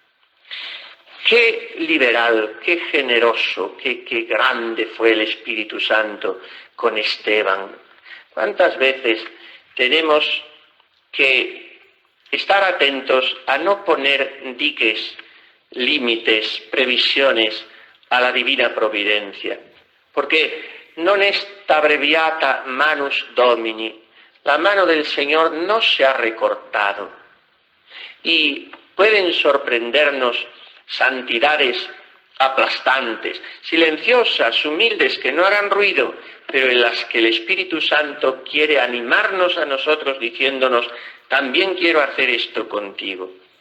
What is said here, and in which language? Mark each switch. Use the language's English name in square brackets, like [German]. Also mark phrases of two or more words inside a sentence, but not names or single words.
[Spanish] Qué liberal, qué generoso, qué grande fue el Espíritu Santo con Esteban. ¿Cuántas veces tenemos que estar atentos a no poner diques, límites, previsiones a la divina providencia? [Latin] Porque non est abreviata manus Domini, [Spanish] la mano del Señor no se ha recortado. Y pueden sorprendernos santidades aplastantes, silenciosas, humildes, que no harán ruido, pero en las que el Espíritu Santo quiere animarnos a nosotros diciéndonos: también quiero hacer esto contigo.